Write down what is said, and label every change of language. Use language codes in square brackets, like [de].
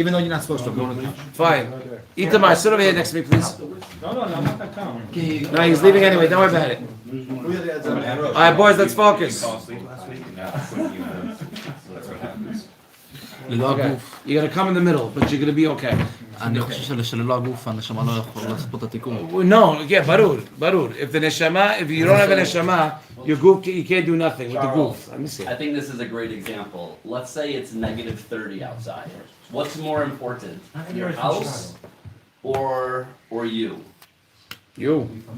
[en] Even though you're not supposed to, I'm going to the couch. fine. Itamar, sit over here next to me, please. No, I'm not gonna come. No, he's leaving anyway. Don't worry about it. All right, boys, let's focus. Fall asleep last week and now I put you in. So that's what happens. [he] ללא [en] Okay, [he] הגוף. [en] you're gonna come in the middle, but you're gonna be okay. [he] אני חושב שללא הגוף הנשמה לא יכולה לעשות פה את התיקון. [en] No, yeah, barur. If you don't have a neshama, your goof, you can't do nothing with the goof. Let me see. I think this is a great example. Let's say it's negative 30 outside. What's more important, your house or you? You,